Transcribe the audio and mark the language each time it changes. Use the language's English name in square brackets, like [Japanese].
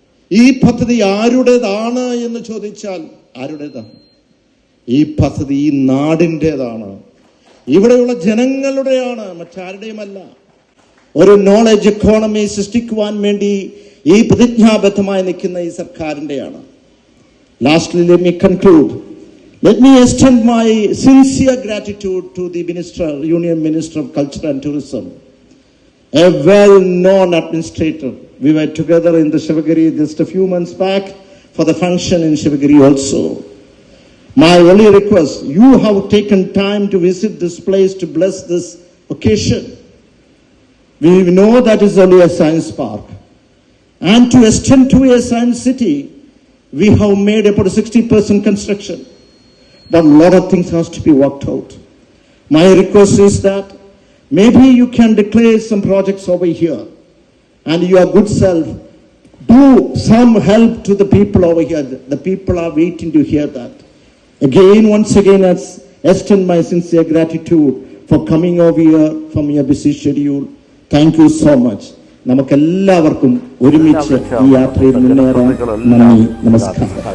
[Malayalam] ഈ പദ്ധതി ആരുടേതാണ് എന്ന് ചോദിച്ചാൽ ആരുടേതാണ്? ഈ പദ്ധതി ഈ നാടിൻ്റെതാണ്, ഇവിടെയുള്ള ജനങ്ങളുടെയാണ്, മറ്റാരുടെയുമല്ല. ഒരു നോളജ് എക്കോണമി സൃഷ്ടിക്കുവാൻ വേണ്ടി ഈ പ്രതിജ്ഞാബദ്ധമായി നിൽക്കുന്ന ഈ സർക്കാരിൻ്റെയാണ്. [English] Lastly, let me conclude. Let me extend my sincere gratitude to the Union Minister of Culture and Tourism, a well-known administrator. We were together in the Shivagiri just a few months back for the function in Shivagiri also. My only request, you have taken time to visit this place to bless this occasion. We know that is only a science park. And to extend to a science city, we have made about 60% construction. But a lot of things has to be worked out. My request is that maybe you can declare some projects over here, and your good self do some help to the people over here. The people are waiting to hear that. Once again, I extend my sincere gratitude for coming over here from your busy schedule. Thank you so much. [Malayalam] നമുക്കെല്ലാവർക്കും ഒരുമിച്ച് ഈ യാത്രയിൽ മുന്നേറാൻ നന്ദി, നമസ്കാരം.